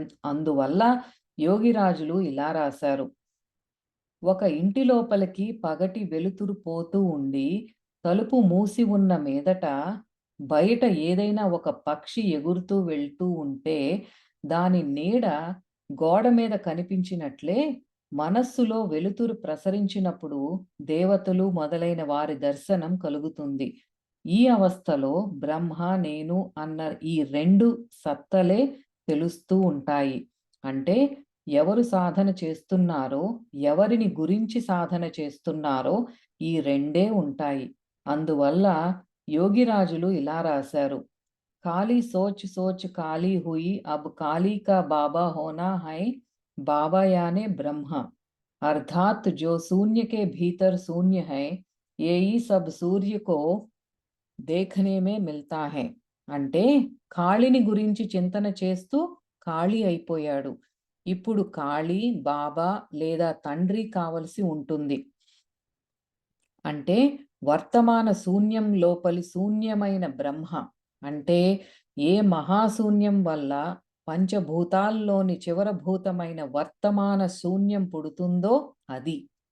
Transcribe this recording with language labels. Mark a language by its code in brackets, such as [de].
[te] అందువల్ల యోగిరాజులు ఇలా రాశారు: ఒక ఇంటి లోపలికి పగటి వెలుతురు పోతూ ఉండి తలుపు మూసి ఉన్న మీదట బయట ఏదైనా ఒక పక్షి ఎగురుతూ వెళ్తూ ఉంటే దాని నీడ గోడ మీద కనిపించినట్లే మనస్సులో వెలుతురు ప్రసరించినప్పుడు దేవతలు మొదలైన వారి దర్శనం కలుగుతుంది. ఈ అవస్థలో బ్రహ్మ, నేను అన్న ఈ 2 సత్తలే తెలుస్తూ ఉంటాయి. అంటే ఎవరు సాధన చేస్తున్నారో, ఎవరిని గురించి సాధన చేస్తున్నారో ఈ 2 ఉంటాయి. అందువల్ల యోగిరాజులు ఇలా రాశారు: [hi] ఖాళీ సోచ్ సోచ్ ఖాళీ హుయి అబ్ ఖాళీ కా బాబా హోనా హై बाबा यानी ब्रह्म अर्थात जो शून्य के भीतर शून्य है यही सब सूर्य को देखने में मिलता है. [te] అంటే ఖాళీని గురించి చింతన చేస్తూ ఖాళీ అయిపోయాడు. ఇప్పుడు ఖాళీ బాబా లేదా తండ్రి కావలసి ఉంటుంది. అంటే వర్తమాన శూన్యం లోపలి శూన్యమైన బ్రహ్మ అంటే ఏ మహాశూన్యం వల్ల పంచభూతాల్లోని చివరభూతమైన వర్తమాన శూన్యం పుడుతుందో అది.